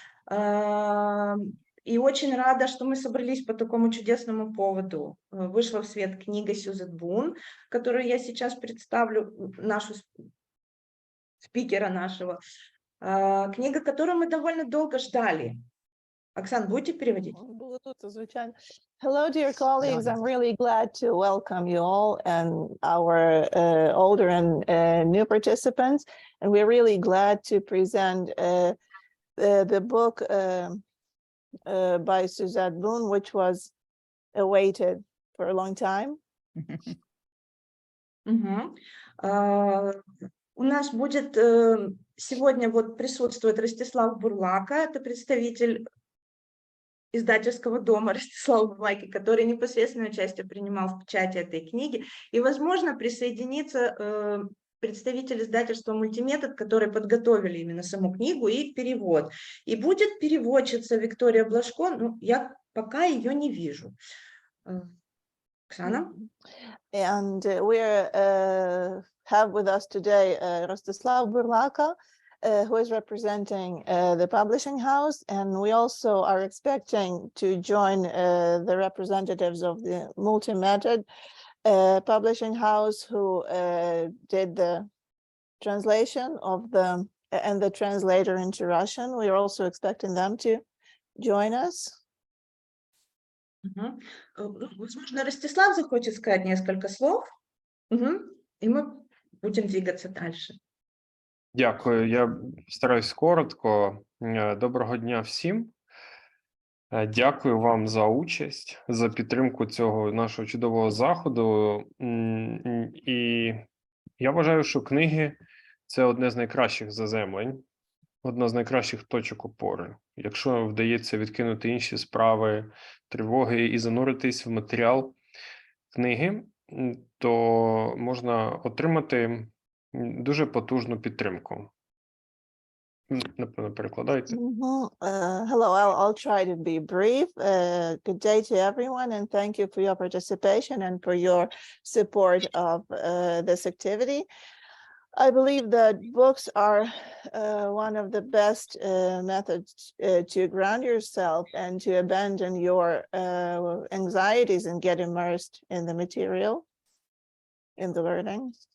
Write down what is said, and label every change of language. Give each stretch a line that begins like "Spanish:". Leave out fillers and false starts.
Russian: И очень рада, что мы собрались по такому чудесному поводу. Вышла в свет книга Сюзетт Бун, которую я сейчас представлю, нашу спикера нашего. Книга, которую мы довольно долго ждали. Оксана, будете переводить?
Ukrainian: Було тут, звичайно.
English: Hello, dear colleagues. I'm really glad to welcome you all and our older and new participants. And we're really glad to present the book by Sюзетт Бун, which was awaited for a long time.
Russian: У нас будет сегодня вот присутствует Ростислав Бурлака, это представитель издательского дома Ростислава Бурлаки, который непосредственное участие принимал в печати этой книги. И, возможно, присоединится представитель издательства «Мультиметод», которые подготовили именно саму книгу и перевод. И будет переводчица Виктория Блажко, ну, я пока ее не вижу. Оксана?
English: And we have with us today Rostislav Burlaka, who is representing the publishing house, and we also are expecting to join the representatives of the Multi-Method publishing house who did the translation of the translator into Russian. We are also expecting them to join us.
Russian: Возможно, Ростислав захочет сказать несколько слов, и мы будем двигаться дальше.
Ukrainian: Дякую. Я стараюсь коротко. Доброго дня всім. Дякую вам за участь, за підтримку цього нашого чудового заходу. І я вважаю, що книги – це одне з найкращих заземлень, одна з найкращих точок опори. Якщо вдається відкинути інші справи, тривоги і зануритись в матеріал книги, то можна отримати дуже потужну підтримку. Напевно, перекладайте.
English: Hello, I'll try to be brief. Good day to everyone, and thank you for your participation and for your support of this activity. I believe that books are one of the best methods to ground yourself and to abandon your anxieties and get immersed in the material, in the learning.